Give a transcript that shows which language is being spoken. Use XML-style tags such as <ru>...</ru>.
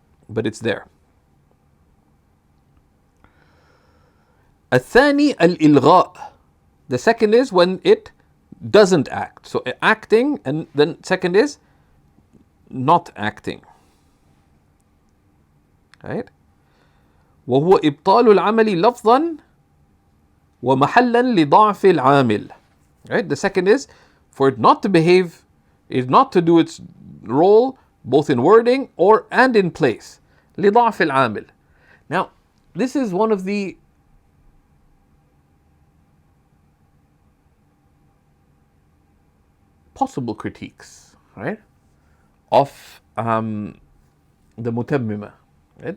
<en>But it's there.</en> <ar>الثاني الإلغاء.</ar> <en>The second is when it doesn't act. So acting, and then second is not acting. Right?</en> <ar>وهو إبطال العمل لفظا ومحلا لضعف العامل.</ar> <en>Right? The second is for it not to behave, is not to do its role both in wording and in place.</en> <ar>لضعف العامل.</ar> <en>Now, this is one of the possible critiques, right, of the Mutammima, right?</en>